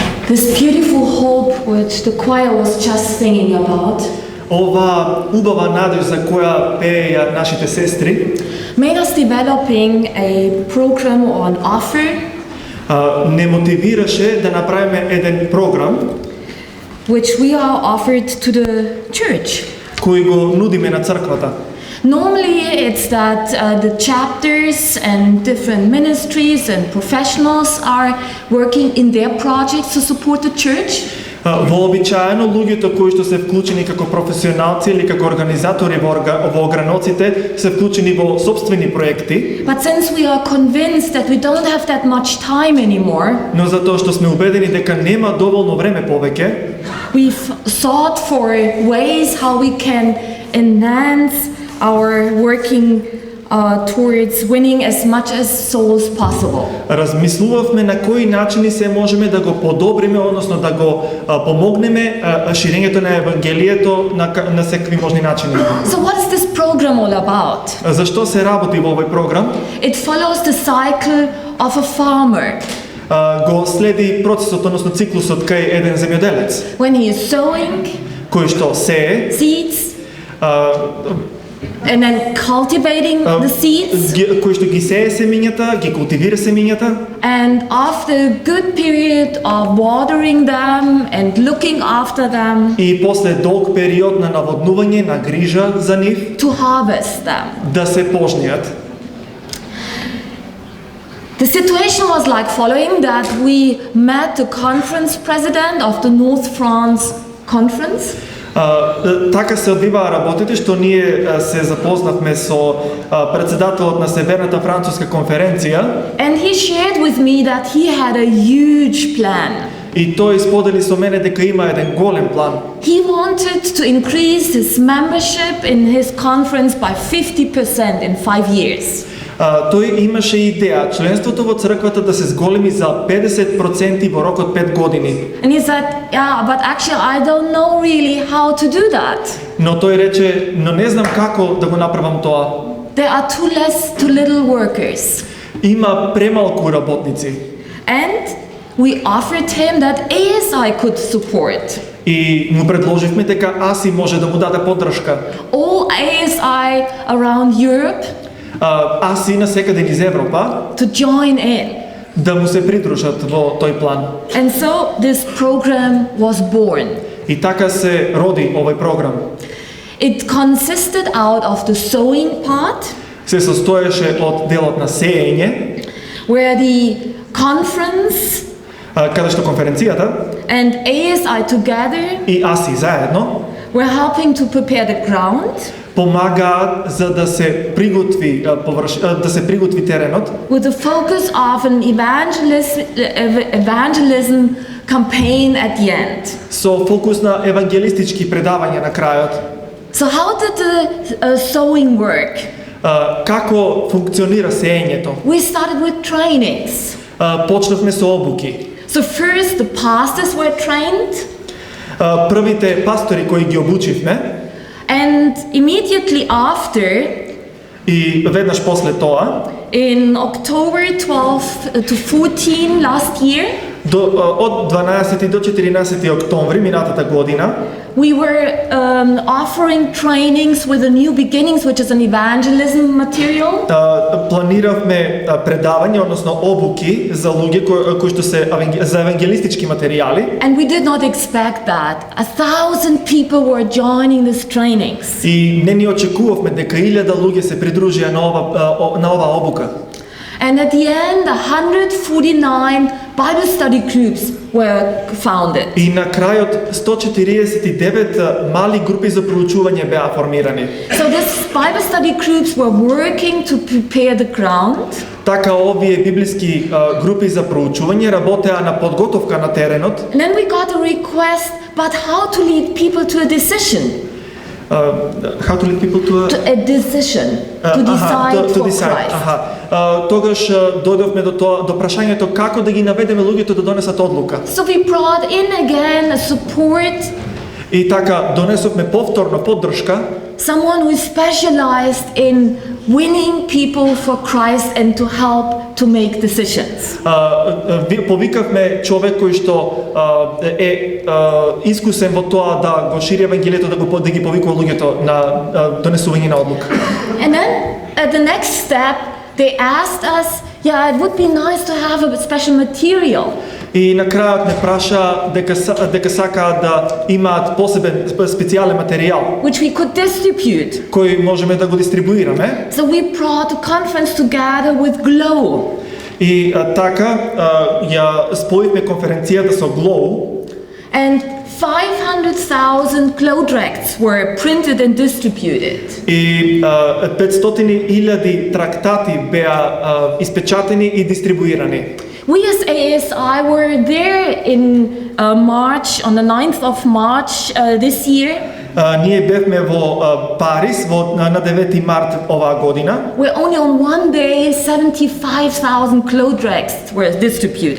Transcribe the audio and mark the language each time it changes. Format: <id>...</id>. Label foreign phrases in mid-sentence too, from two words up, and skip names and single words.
<en>This beautiful hope which the choir was just singing about</en> <mk>Ова убава надеж за која пееја нашите сестри</mk> <en>made us developing a program or an offer</en> <mk>не мотивираше да направиме еден програм</mk> <en>which we are offered to the church.</en> <mk>кој го нудиме на црквата.</mk> <en>Normally it's that the chapters and different ministries and professionals are working in their projects to support the church.</en> <mk>Вообичаено луѓето кои што се вклучени како професионалци или како организатори во ограноците се вклучени во собствени проекти.</mk> <en>But since we are convinced that we don't have that much time anymore,</en> <mk>Но затоа што сме убедени дека нема доволно време повеќе,</mk> <en>we've sought for ways how we can enhance our working towards winning as much as souls possible.</en> <mk>размислувавме на кои начини се можеме да го подобриме, односно да го помогнеме ширењето на евангелието на секакви можни начини.</mk> <en>So what is this program all about?</en> <mk>Зашто се работи во овој програм?</mk> <en>It follows the cycle of a farmer.</en> <mk>Го следи процесот, односно циклусот кај еден земјоделец,</mk> <en>When he is sowing</en> <mk>кој што сее,</mk> <en>seeds and then cultivating the seeds,</en> <mk>кој што ги сее семињата, ги култивира семињата,</mk> <en>and after a good period of watering them and looking after them,</en> <mk>и после долг период на наводнување, на грижа за нив,</mk> <en>to harvest them.</en> <mk>да се пожниат.</mk> <en>The situation was like following that we met the conference president of the North France conference.</en> <mk>Така се одвиваа работите, што ние се запознавме со председателот на Северната француска конференција.</mk> <en>And he shared with me that he had a huge plan.</en> <mk>И тој сподели со мене дека има еден голем план.</mk> <en>He wanted to increase his membership in his conference by 50% in 5 years.</en> <mk>Тој имаше идеја членството во црквата да се зголеми за 50% во рок од 5 години.</mk> <en>And he said, yeah, but actually I don't know really how to do that.</en> <mk>Но тој рече, но не знам како да го направам тоа.</mk> <en>There are too little workers.</en> <mk>Има премалку работници.</mk> <en>And we offered him that ASI could support.</en> <mk>И му предложивме дека АСИ може да му даде поддршка.</mk> <en>All ASI around Europe</en> <mk>АСИ на секаде низ Европа</mk> <en>to join in.</en> <mk>да му се придружат во тој план.</mk> <en>And so this program was born.</en> <mk>И така се роди овој програм.</mk> <en>It consisted out of the sowing part,</en> <mk>Се состоеше од делот на сеење,</mk> <en>where the conference</en> <mk>каде што конференцијата</mk> <en>and ASI together</en> <mk>и АСИ заедно</mk> <en>were helping to prepare the ground</en> <mk>помагаат за да се приготви да се приготви теренот</mk> <en>with the focus of an evangelism campaign at the end.</en> <mk>со фокус на евангелистички предавања на крајот.</mk> <en>So how did the sowing work?</en> <mk>Како функционира сеењето?</mk> <en>We started with trainings.</en> <mk>Почнавме со обуки.</mk> <en>So first the pastors were trained,</en> <mk>Првите пастори кои ги обучивме</mk> <en>and immediately after,</en> <mk>и веднаш после тоа,</mk> <en>in October 12 to 14 last year,</en> <mk>од 12 до 14 октомври минатата година,</mk> <en>we were offering trainings with a new beginnings, which is an evangelism material.</en> <mk>планиравме предавања, односно обуки за луѓе кои што се за евангелистички материјали.</mk> <en>And we did not expect that 1,000 people were joining these trainings.</en> <mk>И не ни очекувавме дека 1000 луѓе се придружија на оваа обука.</mk> <en>And at the end, 149 Bible study groups were founded.</en> <mk>И на крајот 149 мали групи за проучување беа формирани.</mk> <en>So these Bible study groups were working to prepare the ground.</en> <mk>Така овие библиски групи за проучување работеа на подготовка на теренот.</mk> <en>And then we got a request, but how to lead people to a decision? How to lead people to a decision, to decide for Christ.</en> <mk>Тогаш дојдовме до прашањето како да ги наведеме луѓето да донесат одлука.</mk> <en>So we brought in again a support</en> <mk>И така донесовме повторно поддршка,</mk> <en>someone who is specialized in winning people for Christ and to help to make decisions.</en> <mk>повикавме човек кој што е искусен во тоа да го шири евангелието, да ги повикува луѓето на донесување на одлука.</mk> <en>And then at the next step, they asked us, yeah, it would be nice to have a special material.</en> <mk>И на крајот ме праша дека сакаат да имаат посебен специјален материјал</mk> <en>Which we could distribute.</en> <mk>кој можеме да го дистрибуираме.</mk> <en>So we brought the conference together with Glow.</en> <mk>И така ја споивме конференцијата со Glow.</mk> <en>And 500,000 glow tracts were printed and distributed.</en> <mk>И 500,000 трактати беа испечатени и дистрибуирани.</mk> <en>We as ASI were there in March, on the 9th of March this year.</en> <mk>Ние бевме во Париз на 9 март оваа година.</mk> <en>Where only on one day 75,000 glow tracts were distributed.</en>